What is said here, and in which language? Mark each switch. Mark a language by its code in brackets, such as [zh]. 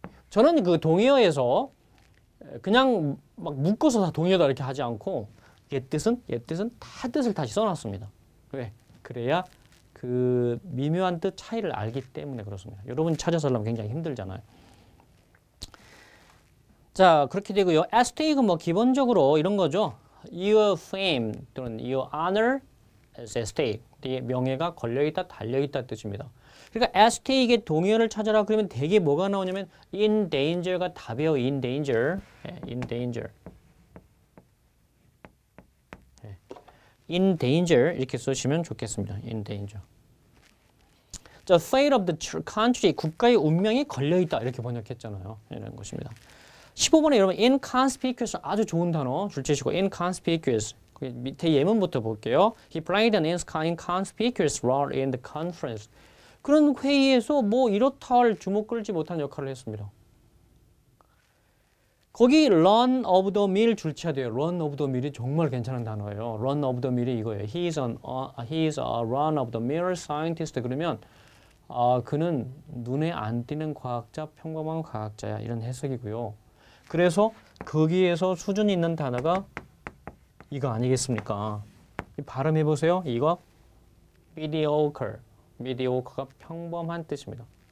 [ko] 저는 그 동의어에서 그냥 막 묶어서 다 동의어다 이렇게 하지 않고 옛 뜻은 다 뜻을 다시 써놨습니다. 왜? 그래야 그 미묘한 뜻 차이를 알기 때문에 그렇습니다. 여러분이 찾아서 하려면 굉장히 힘들잖아요. 자, 그렇게 되고요. at stake은 뭐 기본적으로 이런 거죠. [en] Your fame [ko] 또는 [en] your honor is at stake. [ko] 네 명예가 걸려있다, 달려있다 뜻입니다. 그러니까 at stake의 동의어를 찾아라 그러면 대개 뭐가 나오냐면 in danger가 답이에요. [en] in danger. in danger. [ko] in danger 이렇게 쓰시면 좋겠습니다. in danger. [en] The fate of the country, [ko] 국가의 운명이 걸려있다 이렇게 번역했잖아요. 이런 것입니다. 15번에 여러분 inconspicuous 아주 좋은 단어 줄치시고 inconspicuous 그 밑에 예문부터 볼게요. [en] He played an inconspicuous role in the conference. [ko] 그런 회의에서 뭐 이렇다 할 주목 끌지 못한 역할을 했습니다. 거기 run of the mill 줄쳐야 돼요. run of the mill이 정말 괜찮은 단어예요. [en] run of the mill이 [ko] 이거예요. [en] He is a run of the mill scientist. [ko] 그러면 그는 눈에 안 띄는 과학자, 평범한 과학자야. 이런 해석이고요. 그래서 거기에서 수준 있는 단어가 이거 아니겠습니까? 발음해 보세요. 이거 mediocre. mediocre가 평범한 뜻입니다.